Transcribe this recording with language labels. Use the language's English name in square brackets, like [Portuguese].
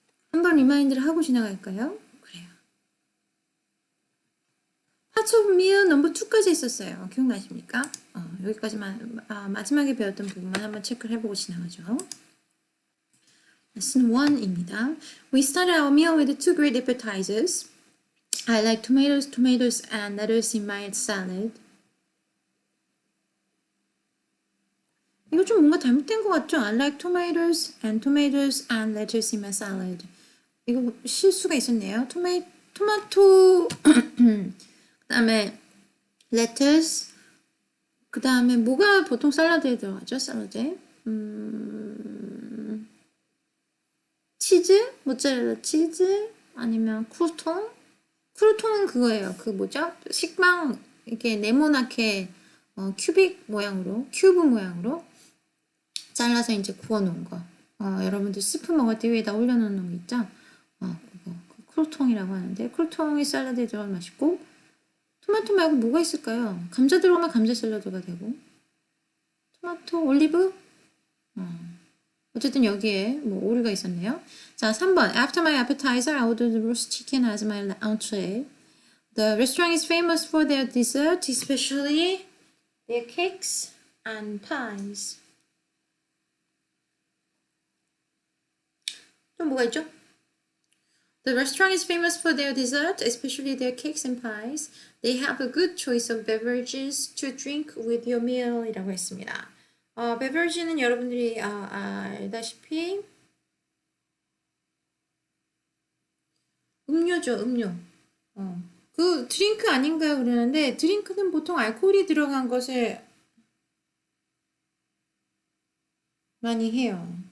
[Korean] 한번 리마인드를 하고 지나갈까요? 그래요. Hearts of Mia 넘버 2까지 했었어요. 기억나십니까? 여기까지만 마지막에 배웠던 부분만 한번 체크를 해보고 지나가죠. Lesson 1입니다. [English] We started our meal with 2 great appetizers. I like tomatoes and lettuce in my salad. [Korean] 이거 좀 뭔가 잘못된 것 같죠? [English] I like tomatoes and lettuce in my salad. [Korean] 이거 실수가 있었네요. 토마토 그 다음에 lettuce 그 다음에 뭐가 보통 샐러드에 들어가죠? 샐러드에 치즈? 모짜렐라 치즈? 아니면 크루통? 크루통은 그거예요. 그 뭐죠? 식빵 이렇게 네모나게 큐브 모양으로 잘라서 이제 구워놓은 거. 여러분들 스프 먹을 때 위에다 올려놓는 거 있죠? 그거 크루통이라고 하는데 크루통이 샐러드에 들어가면 맛있고 토마토 말고 뭐가 있을까요? 감자 들어가면 감자 샐러드가 되고 토마토, 올리브? 어쨌든 여기에 뭐 오류가 있었네요. 자, 3번. [English] After my appetizer, I ordered the roast chicken as my entree. The restaurant is famous for their dessert, especially their cakes and pies. [Korean] 또 뭐가 있죠? [English] The restaurant is famous for their dessert, especially their cakes and pies. They have a good choice of beverages to drink with your meal [Korean] 이라고 했습니다. beverage는 여러분들이 알다시피 음료죠, 음료. 그 드링크 아닌가요? 그러는데 드링크는 보통 알코올이 들어간 것을 많이 해요.